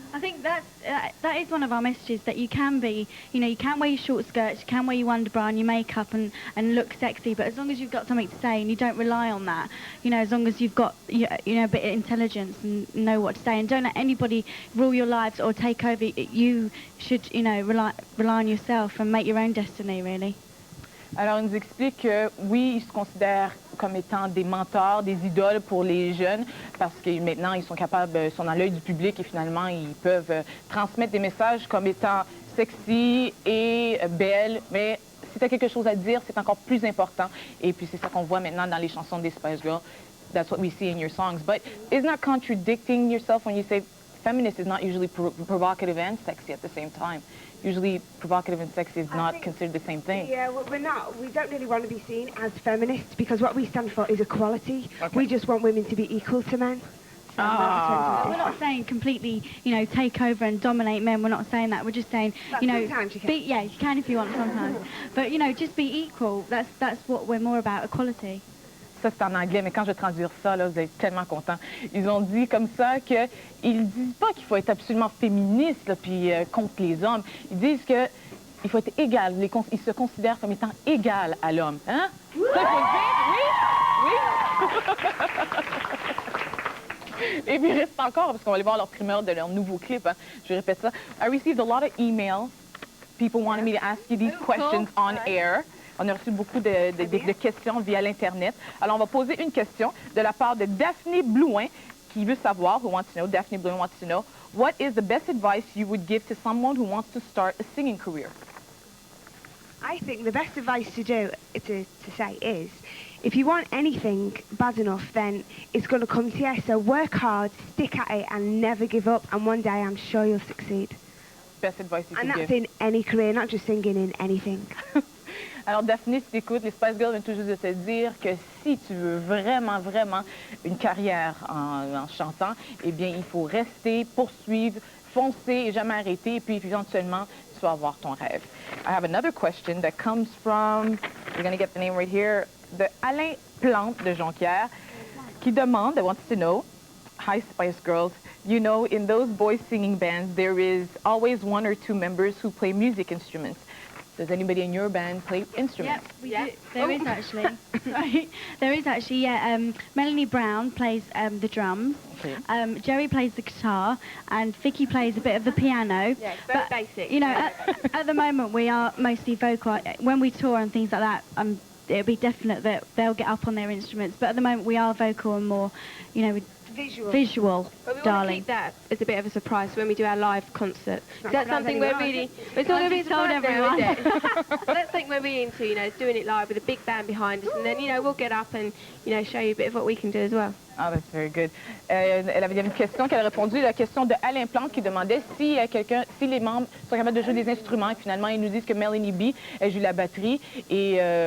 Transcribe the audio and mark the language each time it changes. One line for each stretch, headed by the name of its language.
English: I think that is one of our messages, that you can be, you know, you can wear your short skirts, you can wear your underbra and your makeup and look sexy, but as long as you've got something to say and you don't rely on that, you know, as long as you've got, you know, a bit of intelligence and know what to say, and don't let anybody rule your lives or take over, you should, you know, rely on yourself and make your own destiny, really.
French: Alors, il nous explique que, oui, ils se considèrent comme étant des mentors, des idoles pour les jeunes, parce que maintenant, ils sont capables, sont dans l'œil du public et finalement, ils peuvent transmettre des messages comme étant sexy et belles, mais si tu as quelque chose à dire, c'est encore plus important. Et puis, c'est ça qu'on voit maintenant dans les chansons des Spice Girls.
English: That's what we see in your songs. But isn't that contradicting yourself when you say feminist is not usually provocative and sexy at the same time? Usually provocative and sexy is not considered the same thing. Yeah, well, we don't really want to be seen as feminists, because what we stand for is equality. Okay. We just want women to be equal to men. So We're not saying completely, you know, take over and dominate men. We're not saying that. We're just saying, you know, sometimes you can. yeah, you can if you want sometimes. But, you know, just be equal. That's what we're more about, equality.
French: Ça, c'est en anglais, mais quand je vais traduire ça, là, vous êtes tellement contents. Ils ont dit comme ça qu'ils disent pas qu'il faut être absolument féministe, là, puis contre les hommes. Ils disent qu'il faut être égal. Ils se considèrent comme étant égal à l'homme. Hein? Ça, il faut le dire? Oui? Et puis, il reste encore, parce qu'on va aller voir leur primeur de leur nouveau clip. Hein. Je répète ça.
English: I received a lot of emails. People wanted me to ask you these questions on air.
French: On a reçu beaucoup de questions via l'Internet. Alors, on va poser une question de la part de Daphne Blouin, qui veut savoir,
English: Daphne Blouin wants to know, what is the best advice you would give to someone who wants to start a singing career? I think the best advice to say is, if you want anything bad enough, then it's going to come to you. So work hard, stick at it, and never give up. And one day, I'm sure you'll succeed. Best advice you could give. And that's in any career, not just singing, in anything.
French: Alors, Daphne, si tu écoutes, les Spice Girls viennent tout juste de te dire que si tu veux vraiment, vraiment une carrière en chantant, eh bien, il faut rester, poursuivre, foncer et jamais arrêter, et puis éventuellement, tu vas avoir ton rêve.
English: I have another question that comes from, we're going to get the name right here,
French: de Alain Plante de Jonquière, qui demande,
English: wants to know, hi Spice Girls, you know, in those boys singing bands, there is always one or two members who play music instruments. Does anybody in your band play instruments? Yep, we do. There is actually. Right. There is actually, yeah. Melanie Brown plays the drums. Okay. Geri plays the guitar, and Vicky plays a bit of the piano. Yeah, it's very basic. You know, at the moment we are mostly vocal. When we tour and things like that, it'll be definite that they'll get up on their instruments. But at the moment we are vocal and more, you know, visual, but we want to darling. keep that as a bit of a surprise when we do our live concert. That's something we're really... It's not going to be told everyone. now, is it? That's something we're really into, you know, is doing it live with a big band behind us, and then, you know, we'll get up and, you know, show you a bit of what we can do as well. Ah, that's very good.
French: Elle avait une question qu'elle a répondu, la question de Alain Plante qui demandait si si les membres sont capables de jouer des instruments. Et finalement, ils nous disent que Melanie B, elle joue la batterie et...